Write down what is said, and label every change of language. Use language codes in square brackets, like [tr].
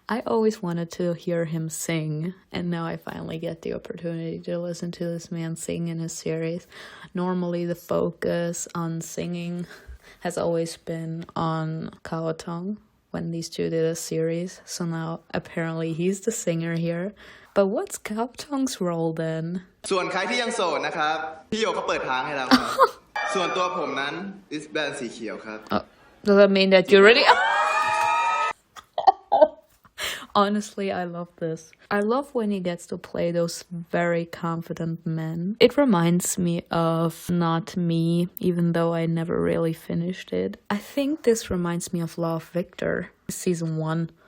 [en] I always wanted to hear him sing, and now I finally get the opportunity to listen to this man sing in his series. Normally the focus on singing has always been on Kaotong when these two did a series, so now apparently he's the singer here. But what's Kaotong's role then? [th] ส่วนใครที่ยังโสดนะครับพี่โยเขาเปิดทางให้แล้วครับ ส่วนตัวผมนั้นดิสแบนสีเขียวครับ [en] Does that mean that you're ready? Honestly, I love this. I love when he gets to play those very confident men. It reminds me of Not Me, even though I never really finished it. I think this reminds me of Law of Victor, season 1.